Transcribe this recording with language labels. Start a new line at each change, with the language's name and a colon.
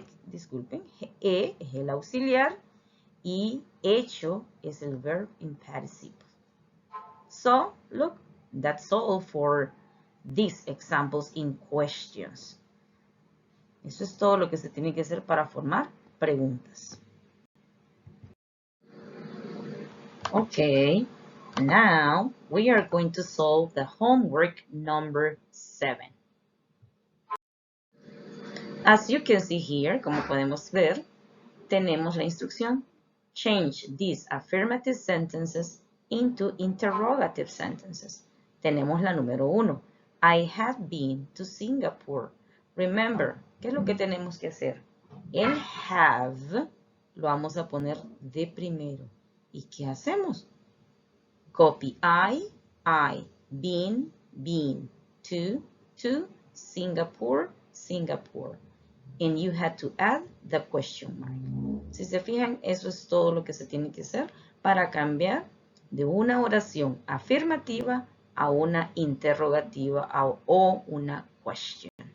Spanish: Disculpen, es el auxiliar y hecho es el
English: verb in participle. So, look, that's all for these examples in questions.
Spanish: Eso es todo lo que se tiene que hacer para formar preguntas.
English: Okay, now we are going to solve the homework number 7. As you can see here,
Spanish: como podemos ver, tenemos la instrucción.
English: Change these affirmative sentences into interrogative sentences.
Spanish: Tenemos la número 1.
English: I have been to Singapore. Remember,
Spanish: ¿qué es lo que tenemos que hacer? El have lo vamos a poner de primero. ¿Y qué hacemos?
English: Copy I, been, to, Singapore, Singapore. And you had to add the question mark.
Spanish: Si se fijan, eso es todo lo que se tiene que hacer para cambiar de una oración afirmativa a una interrogativa o una question.